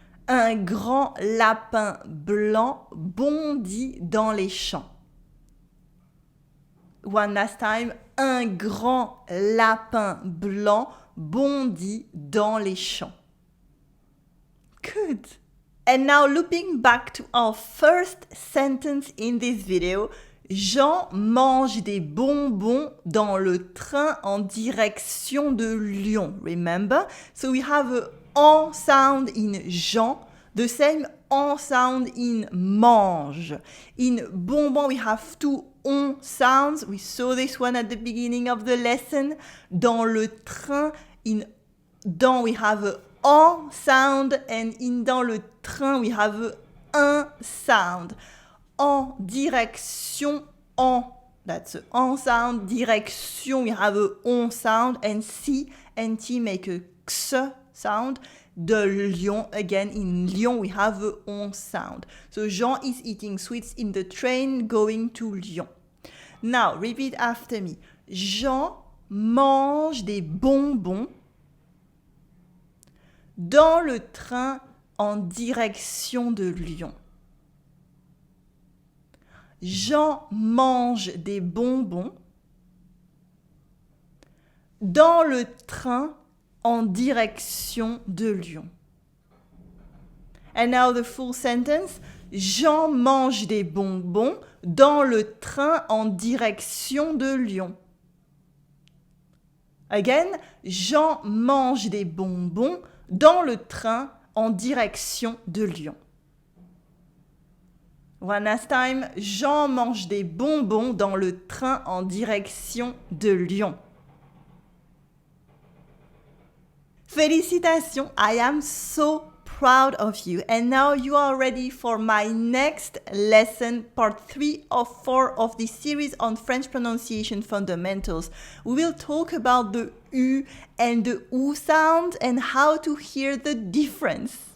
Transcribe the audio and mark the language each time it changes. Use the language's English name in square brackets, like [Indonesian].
[French] Un grand lapin blanc bondit dans les champs. [English] One last time. [French] Un grand lapin blanc bondit dans les champs. [English] Good. And now looping back to our first sentence in this video. [French] Jean mange des bonbons dans le train en direction de Lyon. [English] Remember? So we have a en sound in Jean, the same en sound in mange. In bonbon, we have two on sounds. We saw this one at the beginning of the lesson. Dans le train, in dans, we have a en sound, and in [French] dans le train, [English] we have a un sound. En direction, en. That's a en sound. Direction, we have a on sound, and C and T make a x sound. [French] de Lyon. [English] Again, in Lyon, we have the on sound. So Jean is eating sweets in the train going to Lyon. Now, repeat after me. [French] Jean mange des bonbons dans le train en direction de Lyon. Jean mange des bonbons dans le train en direction de Lyon. [English] And now the full sentence. [French] Jean mange des bonbons dans le train en direction de Lyon. Again, Jean mange des bonbons dans le train en direction de Lyon. [English] One last time. [French] Jean mange des bonbons dans le train en direction de Lyon. [English] Félicitations, I am so proud of you. And now you are ready for my next lesson, part 3 of 4 of this series on French pronunciation fundamentals. We will talk about the U and the U sound and how to hear the difference.